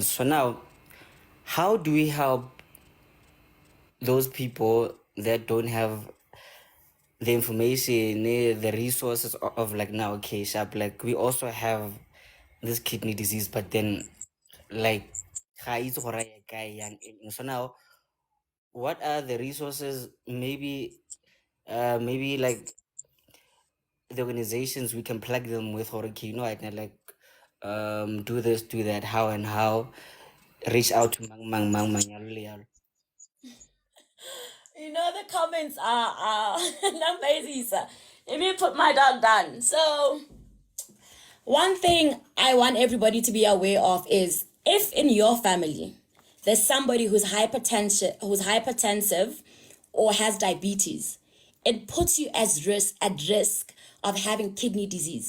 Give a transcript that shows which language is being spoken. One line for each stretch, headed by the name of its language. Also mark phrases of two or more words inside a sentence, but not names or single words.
English: So now, how do we help those people that don't have the information, the resources of like now, okay, sharp. Like we also have this kidney disease, but then like
Tswana: ga itse gore ya kae, yang eng.
English: So now, what are the resources? Maybe like the organizations we can plug them with, or okay, you know, I can like do this, do that, how and how reach out to
Tswana: mang, yalo le yalo.
English: You know the comments are amazing, sir. Let me put my dog down. So one thing I want everybody to be aware of is if in your family there's somebody who's hypertensive or has diabetes, it puts you at risk of having kidney disease.